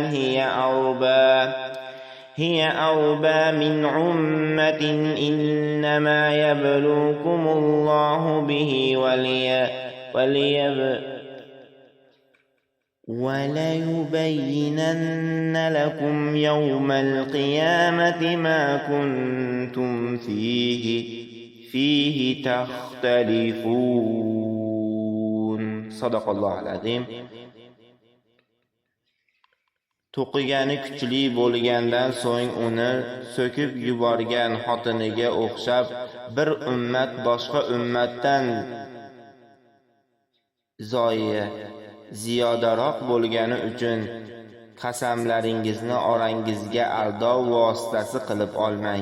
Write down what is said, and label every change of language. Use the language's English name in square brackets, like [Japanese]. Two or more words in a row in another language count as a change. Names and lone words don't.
[Arabic] هي أربى من أمة إنما يبلوكم الله به وليبينن لكم يوم القيامة ما كنتم فيه تختلفون. صدق الله العظيم. [Uzbek] To'qigani kuchli bo'lgandan so'ng uni so'kib yuborgan xotiniga o'xshab, bir ummat boshqa ummatdan ziyodaroq bo'lgani uchun qasamlaringizni orangizga aldov vositasi qilib olmang.